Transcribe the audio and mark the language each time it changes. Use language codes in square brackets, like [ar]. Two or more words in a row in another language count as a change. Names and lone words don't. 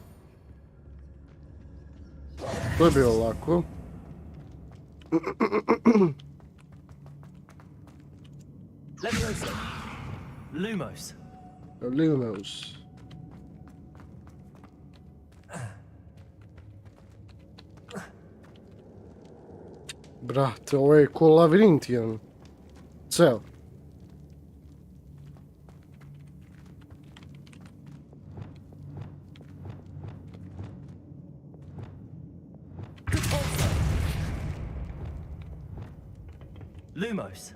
[sr] To je bilo lako. Leviosa. Lumos. Lumos. Brate, ovo je ko lavirint jedan. Ceo. Lumos.